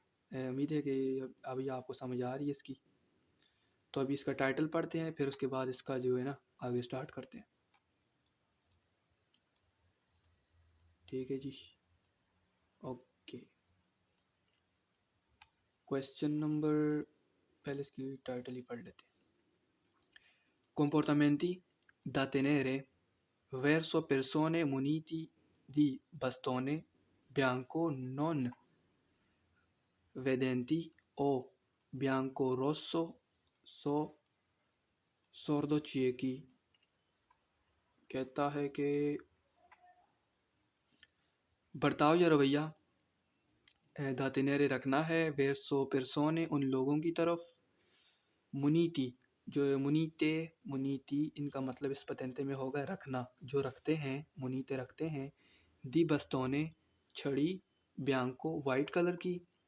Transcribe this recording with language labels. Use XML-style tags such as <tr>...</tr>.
<hi>उम्मीद है कि अभी आपको समझ आ रही है इसकी। तो अभी इसका टाइटल पढ़ते हैं, फिर उसके बाद इसका जो है ना आगे स्टार्ट करते हैं, ठीक है जी। ओके, क्वेश्चन नंबर, पहले इसकी टाइटल ही पढ़ लेते हैं।</hi> <it>Comportamenti da tenere verso persone muniti di bastone bianco non vedenti o bianco-rosso so sordo-ciechi।</it> <hi>कहता है कि बर्ताव या रवैया दा tenere रखना है,</hi> <it>verso persone</it> <hi>उन लोगों की तरफ, muniti जो मुनीते, मुनीति इनका मतलब इस पतेंते में होगा रखना, जो रखते हैं, मुनीते रखते हैं, दी बस्तौने छड़ी, ब्यांको वाइट कलर की,</hi>